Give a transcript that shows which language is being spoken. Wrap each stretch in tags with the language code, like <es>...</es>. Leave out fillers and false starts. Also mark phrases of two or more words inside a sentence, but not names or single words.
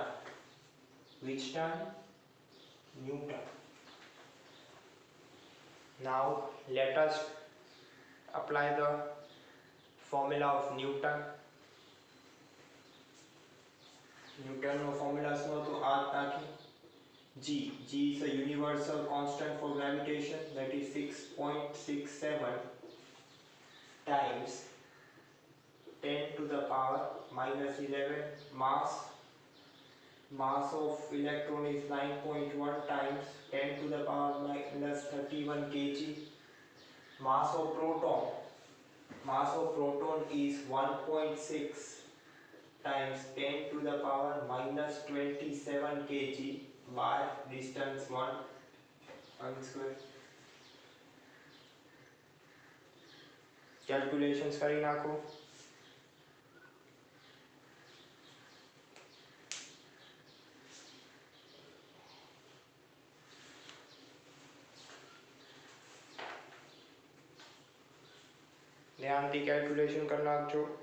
<en>Which term? Newton. Now let us apply the formula of Newton. Newton's formula</en> <gu>શું હતો? આ તાકી</gu> <en>G is a universal constant for gravitation, that is 6.67 times 10 to the power minus 11. Mass of electron is 9.1 times 10 to the power minus 31 kg. Mass of proton is 1.6 times 10 to the power minus 27 kg by distance 1 square.</en> <gu>Calculations કરી નાખો. ધ્યાનથી કેલ્ક્યુલેશન કરી નાખજો.</gu>